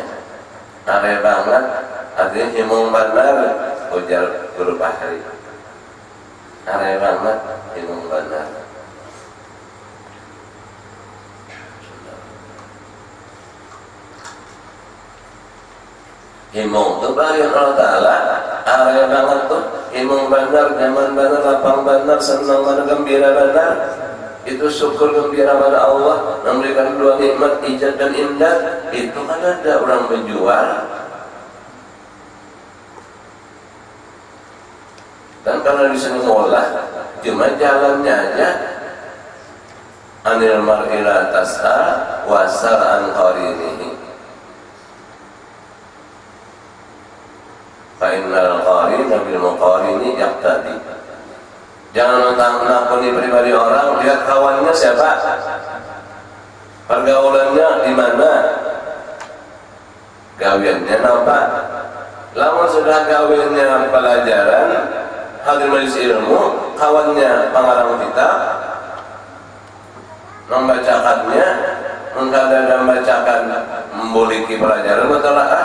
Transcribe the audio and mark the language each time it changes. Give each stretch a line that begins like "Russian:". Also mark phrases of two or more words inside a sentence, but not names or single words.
Banjar: Arai banget artinya himung benar, ujar Guru Bahri. Arai banget, himung benar. Himung itu bagian Allah Ta'ala. Arai banget tuh himung benar, nyaman benar, lapang benar, senang benar, gembira benar.
Indonesian: Itu syukur gembira pada Allah, memberikan dua nikmat ijad dan imdad. Itu kan ada orang menjual. Dan karena di sini ngolah, cuma jalannya aja.
Arabic: عن المرء لا تسأل وسل عن قرينه. فإن القرين بالمقارن يقتدي.
Banjar: Jangan menakuni pribadi orang, lihat kawannya siapa, pergaulannya di mana, gawiannya nampak. Lama sudah gawiannya pelajaran, hadir majelis ilmu, kawannya pengarang kitab, membacakannya, mengkadang membacakan, memiliki pelajaran mutalaah.